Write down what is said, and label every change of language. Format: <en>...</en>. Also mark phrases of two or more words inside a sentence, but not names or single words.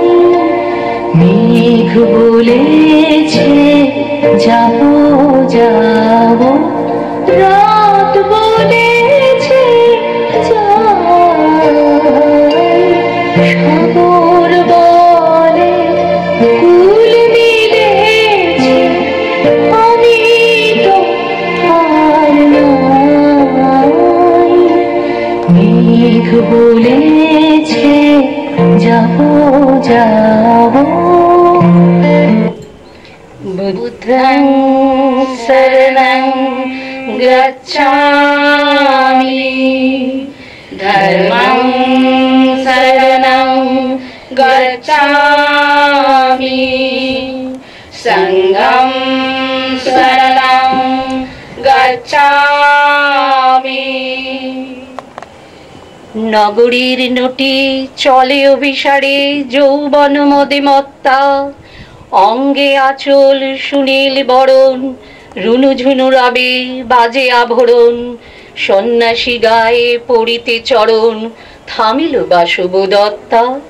<bn>মেঘ বলেছে যাবো যাবো, রাত বলেছে যাই, সাগর বলে ফুল মিলেছে, আমি তো আর নাই। মেঘ বলেছে যাবো যাবো।</bn> <pi>বুদ্ধং শরণং গচ্ছামি, ধর্মং শরণং গচ্ছামি, সংঘং শরণং গচ্ছামি।</pi> <bn>নগরীর নটি চলে অভিসারে যৌবন মদে মত্তা, অঙ্গে আঁচল সুনীল বরণ, রুনুঝুনু রবে বাজে আভরণ, সন্ন্যাসী গায়ে পড়িতে চরণ, থামিল বাসব দত্তা।</bn>